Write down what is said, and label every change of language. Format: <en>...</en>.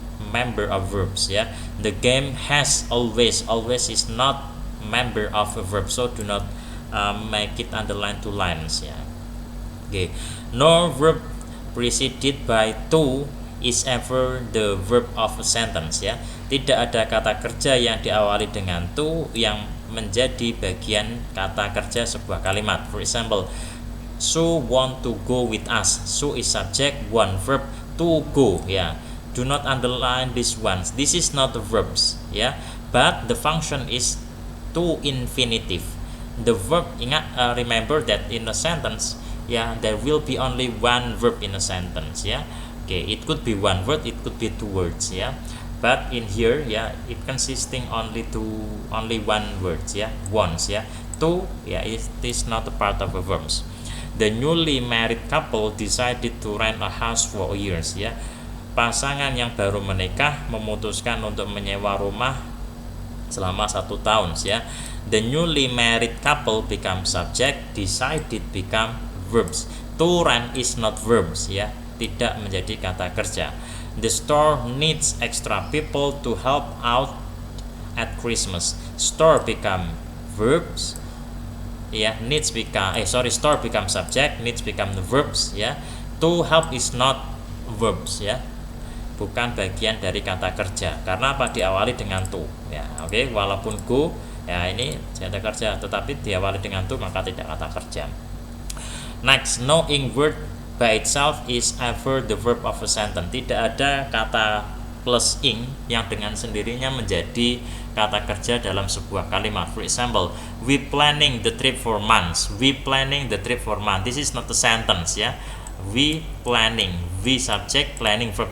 <en>member of verbs ya. The game has always is not member of a verb, so do not make it underline two lines ya. Okay. No verb preceded by to is ever the verb of a sentence ya.</en> <id>Tidak ada kata kerja yang diawali dengan to yang menjadi bagian kata kerja sebuah kalimat.</id> <en>For example, Su want to go with us. Su is subject, one verb, to go ya. Do not underline this one. This is not the verbs ya, but the function is to infinitive. The verb,</en> <id>ingat,</id> <en>remember that in a sentence ya, there will be only one verb in a sentence ya. Okay, it could be one word, it could be two words ya. But in here ya, it consisting only one word ya, once ya. To ya, it is not a part of a verbs. The newly married couple decided to rent a house for years ya.</en> <id>Pasangan yang baru menikah memutuskan untuk menyewa rumah selama 1 tahun ya.</id> <en>The newly married couple become subject, decided become verbs. To rent is not verbs ya,</en> <id>tidak menjadi kata kerja.</id> <en>The store needs extra people to help out at Christmas. Store become verbs ya, needs become store become subject, needs become the verbs ya. To help is not verbs</en> <id>ya, bukan bagian dari kata kerja karena apa, diawali dengan to ya. Oke, walaupun go ya ini kata kerja tetapi diawali dengan to maka tidak kata kerja.</id> <en>Next, no ing word by itself is ever the verb of a sentence.</en> <id>Tidak ada kata plus ing yang dengan sendirinya menjadi kata kerja dalam sebuah kalimat.</id> <en>For example, we planning the trip for months. We planning the trip for months. This is not a sentence ya. We planning, we subject, planning verb.</en>